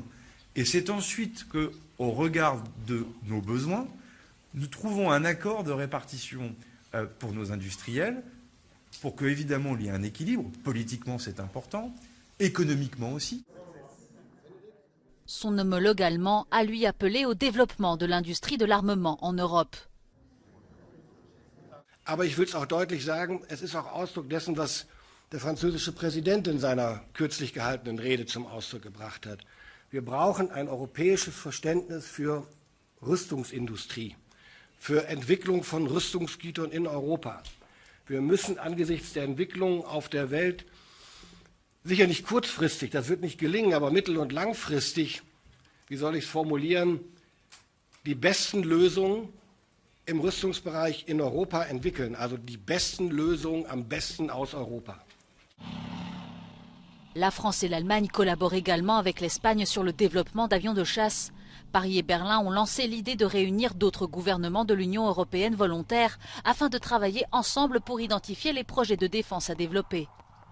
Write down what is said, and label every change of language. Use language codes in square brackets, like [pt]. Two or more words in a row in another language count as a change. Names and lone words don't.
[fr] Et c'est ensuite qu'au regard de nos besoins, nous trouvons un accord de répartition pour nos industriels, pour qu'évidemment il y ait un équilibre. Politiquement, c'est important, économiquement aussi. Son homologue allemand a lui appelé au développement de l'industrie de l'armement en Europe. [de] Aber ich will es auch deutlich sagen, es ist auch Ausdruck dessen, was der französische Präsident in seiner kürzlich gehaltenen Rede zum Ausdruck gebracht hat. Wir brauchen ein europäisches Verständnis für Rüstungsindustrie, für Entwicklung von Rüstungsgütern in Europa. Wir müssen angesichts der Entwicklungen auf der Welt sicher nicht kurzfristig, das wird nicht gelingen, aber mittel- und langfristig, wie soll ich es formulieren, die besten Lösungen im Rüstungsbereich in Europa entwickeln, also die besten Lösungen am besten aus Europa. [fr] La France et l'Allemagne collaborent également avec l'Espagne sur le développement d'avions de chasse. Paris et Berlin ont lancé l'idée de réunir d'autres gouvernements de l'Union européenne volontaires afin de travailler ensemble pour identifier les projets de défense à développer.